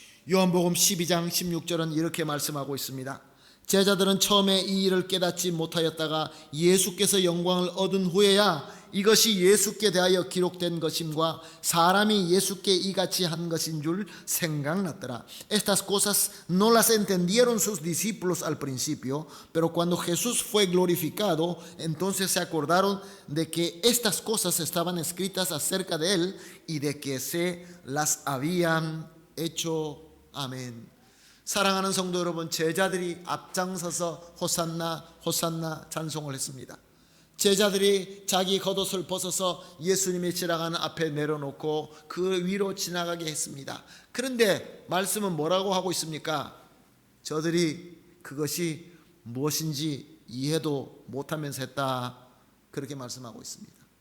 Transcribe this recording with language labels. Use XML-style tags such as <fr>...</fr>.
<ko>요한복음 12장 16절은 이렇게 말씀하고 있습니다. 제자들은 처음에 이 일을 깨닫지 못하였다가 예수께서 영광을 얻은 후에야 이것이 예수께 대하여 기록된 것임과 사람이 예수께 이같이 한 것인 줄 생각났더라.</ko> <es>Estas cosas no las entendieron sus discípulos al principio, pero cuando Jesús fue glorificado, entonces se acordaron de que estas cosas estaban escritas acerca de él y de que se las habían hecho.</es> <ko>아멘. 사랑하는 성도 여러분, 제자들이 앞장서서 호산나 호산나 찬송을 했습니다. 제자들이 자기 겉옷을 벗어서 예수님이 지나가는 앞에 내려놓고 그 위로 지나가게 했습니다. 그런데 말씀은 뭐라고 하고 있습니까? 저들이 그것이 무엇인지 이해도 못하면서 했다, 그렇게 말씀하고 있습니다.</ko>